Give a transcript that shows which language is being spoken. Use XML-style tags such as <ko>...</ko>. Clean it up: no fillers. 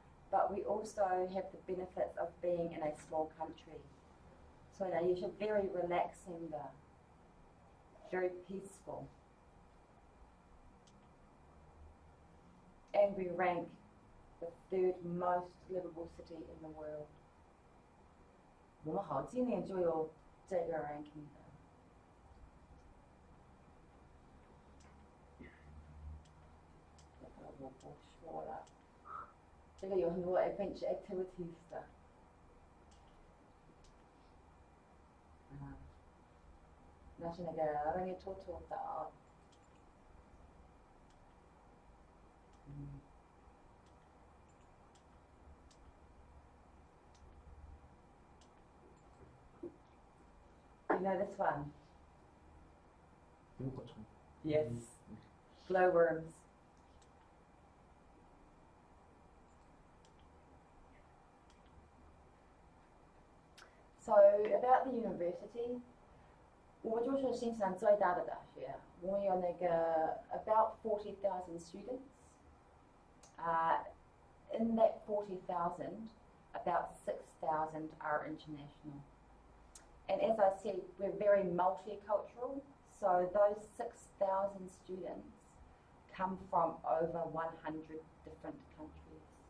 <en>But we also have the benefits of being in a small country. So it's very relaxing there, very peaceful. And we rank the 3rd most livable city in the world.</en> <zh>我们好今年就有这个 ranking 的。这个我不说了。这个有很多</zh> <en>adventure activities</en> <zh>的。那是那个让你偷偷岛。</zh> <en>You know this one? Yes. Glowworms. So about the university,</en> <zh>我们就是新西兰最大的大学，我们有那个</zh> <en>about 40,000 students. In that 40,000, about 6,000 are international. And as I said, we're very multicultural, so those 6,000 students come from over 100 different countries.</en>